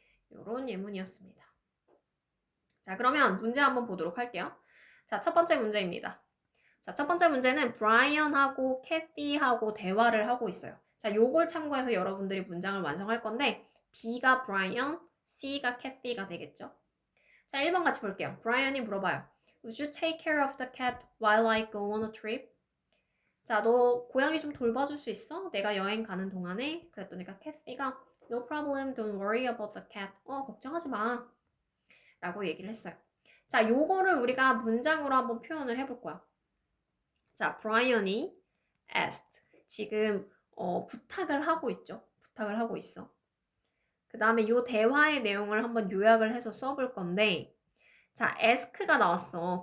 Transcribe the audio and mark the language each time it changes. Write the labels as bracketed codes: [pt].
[ko] 이런 예문이었습니다. 자, 그러면 문제 한번 보도록 할게요. 자, 첫 번째 문제입니다. 자, 첫 번째 문제는 브라이언하고 캐티하고 대화를 하고 있어요. 자, 요걸 참고해서 여러분들이 문장을 완성할 건데 B가 브라이언, C가 캐티가 되겠죠. 자, 1번 같이 볼게요. 브라이언이 물어봐요. [en] Would you take care of the cat while I go on a trip? [ko] 자, 너 고양이 좀 돌봐줄 수 있어? 내가 여행 가는 동안에? 그랬더니까 캐티가 [en] No problem, don't worry about the cat. [ko] 걱정하지 마. 라고 얘기를 했어요. 자, 요거를 우리가 문장으로 한번 표현을 해볼 거야. 자, 브라이언이 asked. 지금 부탁을 하고 있죠. 부탁을 하고 있어. 그 다음에 요 대화의 내용을 한번 요약을 해서 써볼 건데 자, ask가 나왔어.